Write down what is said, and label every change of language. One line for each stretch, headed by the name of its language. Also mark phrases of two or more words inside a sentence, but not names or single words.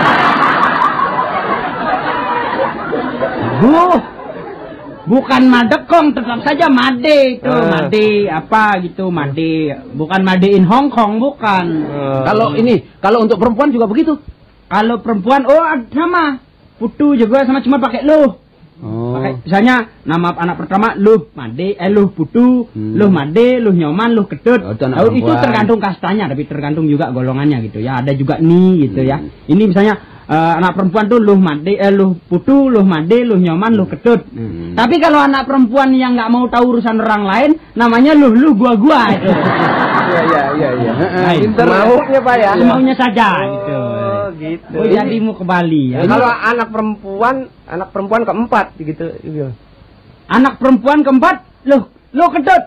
Indonesian: Bukan Madekong, tetap saja Made itu. Made apa gitu, Made. Bukan
English: Made in Hong Kong,
Indonesian: bukan. Kalau untuk perempuan juga begitu. Kalau perempuan, sama. Putu juga sama, cuma pakai luh. Pakai misalnya nama anak pertama luh Made, luh Putu, luh Made, luh Nyoman, luh Kedut. Itu tergantung kastanya, tapi tergantung juga golongannya gitu ya. Ada juga nih gitu ya. Ini misalnya anak perempuan tuh luh Made, luh Putu, luh Made, luh Nyoman, luh Kedut. Tapi kalau anak perempuan yang nggak mau tahu urusan orang lain, namanya luh gua itu. Iya. Maunya Pak ya. Maunya saja gitu. Gitu. Jadi mau ke Bali ya. Kalau anak perempuan keempat gitu. Anak perempuan keempat, luh Kedut.